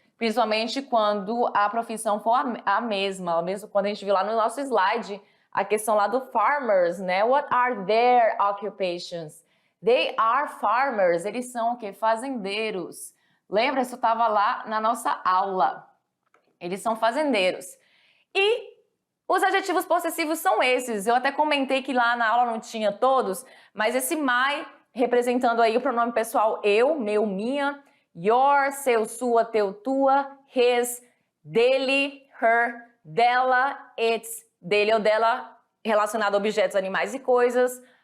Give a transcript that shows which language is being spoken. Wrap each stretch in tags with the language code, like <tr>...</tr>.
<pt>Principalmente quando a profissão for a mesma. Mesmo quando a gente viu lá no nosso slide a questão lá do farmers, né?</pt> <en>What are their occupations? They are farmers.</en> <pt>Eles são o quê? Fazendeiros. Lembra? Isso estava lá na nossa aula. Eles são fazendeiros. E os adjetivos possessivos são esses. Eu até comentei que lá na aula não tinha todos, mas esse my, representando aí o pronome pessoal eu, meu, minha, your, seu, sua, teu, tua, his, dele, her, dela, its, dele ou dela, relacionado a objetos, animais e coisas,</pt>